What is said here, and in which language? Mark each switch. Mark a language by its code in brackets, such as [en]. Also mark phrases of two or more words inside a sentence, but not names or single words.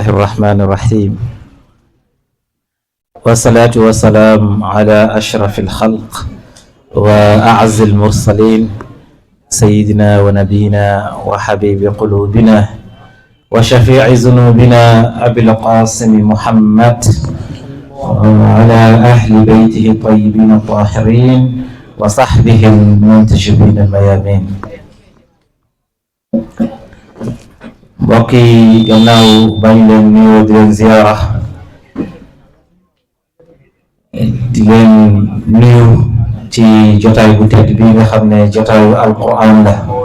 [ar] الرحمن الرحيم والصلاة والسلام على أشرف الخلق وأعز المرسلين سيدنا ونبينا وحبيب قلوبنا وشفيع ذنوبنا أبي القاسم محمد وعلى أهل بيته الطيبين الطاهرين وصحبه المنتجبين الميامين. [wo] mbokk yi gannaaw bañ leen nuyoo di leen ziyaara di leen nuyu ci jotaay bu tedd bi nga xam ne jotaayu alquran la.